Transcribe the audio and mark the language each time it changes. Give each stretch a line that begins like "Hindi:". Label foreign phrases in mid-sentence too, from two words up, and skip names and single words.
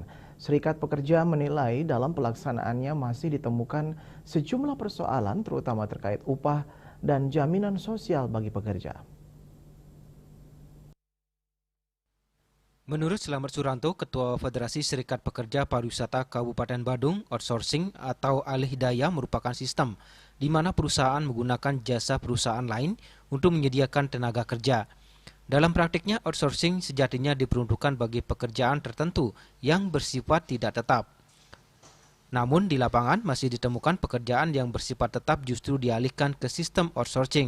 Indonesian: Serikat Pekerja menilai dalam pelaksanaannya masih ditemukan sejumlah persoalan terutama terkait upah dan jaminan sosial bagi pekerja. Menurut Slamet Suranto, Ketua Federasi Serikat Pekerja Pariwisata Kabupaten Badung, outsourcing atau alih daya merupakan sistem di mana perusahaan menggunakan jasa perusahaan lain untuk menyediakan tenaga kerja. Dalam praktiknya, outsourcing sejatinya diperuntukkan bagi pekerjaan tertentu yang bersifat tidak tetap. Namun di lapangan masih ditemukan pekerjaan yang bersifat tetap justru dialihkan ke sistem outsourcing.